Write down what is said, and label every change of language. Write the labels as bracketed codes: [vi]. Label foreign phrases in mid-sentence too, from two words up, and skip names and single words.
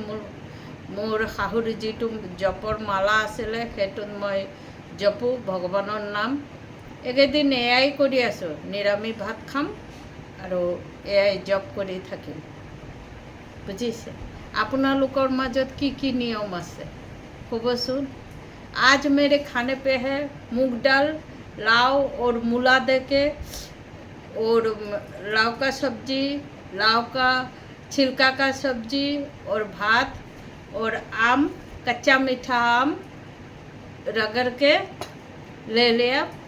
[as] মোৰ শাহুৰ যিটো জপৰ মালা আছিলে, সেইটোত মই জপোঁ ভগৱানৰ নাম। এইকেইদিন এয়াই কৰি আছোঁ, নিৰামিষ ভাত খাম আৰু এয়াই জপ কৰি থাকিম। বুজিছে? আপোনালোকৰ মাজত কি কি নিয়ম আছে ক'বচোন। [hi] आज मेरे खाने पे है मूंग दाल, लाव और मूला दे के, और लाव का सब्जी, लाव का छिलका का सब्जी और भात, और आम, कच्चा मीठा आम रगड़ के ले लिया।